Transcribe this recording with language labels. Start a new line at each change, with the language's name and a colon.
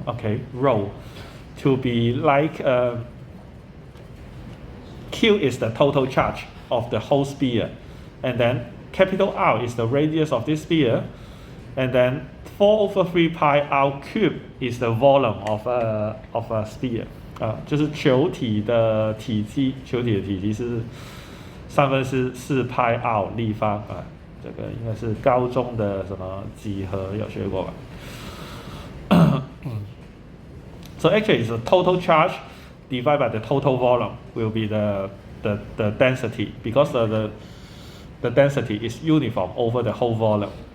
English: Okay, rho to be like Q is the total charge of the whole sphere, and then capital R is the radius of this sphere, and then 4/3 pi R cube is the volume of a sphere.
Chinese: 就是球体的体积，球体的体积是4/3 pi R 立方啊。这个应该是高中的什么几何有学过吧？
English: So actually, the total charge divided by the total volume will be the density, because the density is uniform over the whole volume.